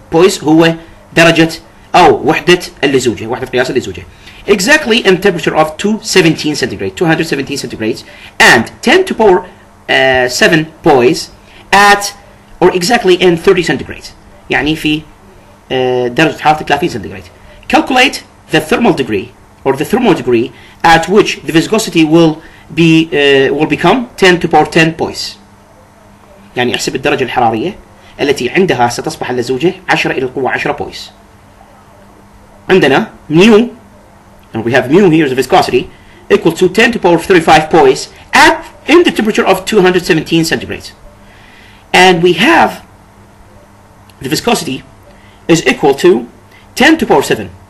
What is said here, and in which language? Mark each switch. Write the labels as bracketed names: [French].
[Arabic] Poise هو درجة أو وحدة اللزوجة، وحدة قياس اللزوجة. [English] Exactly in temperature of 217 centigrade, 217 centigrades, and 10 to the power 7 poise at or exactly in 30 centigrade. [Arabic] يعني في درجة حرارة 30 centigrade. [English] Calculate the thermal degree or the thermal degree at which the viscosity will become 10 to the power 10 poise. [Arabic] يعني احسب الدرجة الحرارية التي عندها ستصبح اللزوجة 10 إلى القوة 10 poise. عندنا [English] mu, and we have mu here as a viscosity, equal to 10 to the power 35 poise at in the temperature of 217 centigrade. And we have the viscosity is equal to 10 to the power 7.